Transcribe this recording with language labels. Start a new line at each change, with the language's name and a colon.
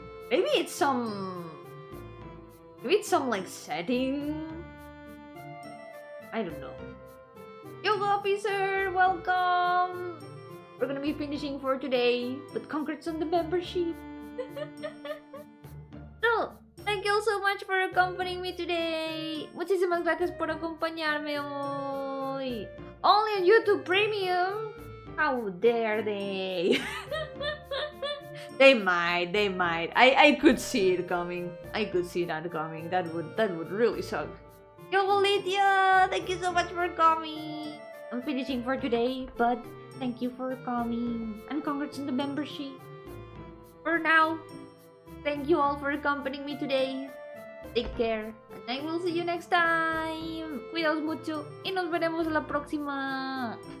English: Maybe it's some like setting. I don't know. Yoga officer, welcome. We're gonna be finishing for today, but congrats on the membership. So, thank you all so much for accompanying me today.
Spanish: Muchísimas gracias por acompañarme hoy.
English: Only on YouTube Premium. How dare they? They might. I could see it coming. I could see that coming. That would really suck. Yo, Lydia, thank you so much for coming. I'm finishing for today, but thank you for coming. And congrats on the membership. For now, thank you all for accompanying me today. Take care, and I will see you next time.
Spanish: Cuidaos mucho y nos veremos la próxima.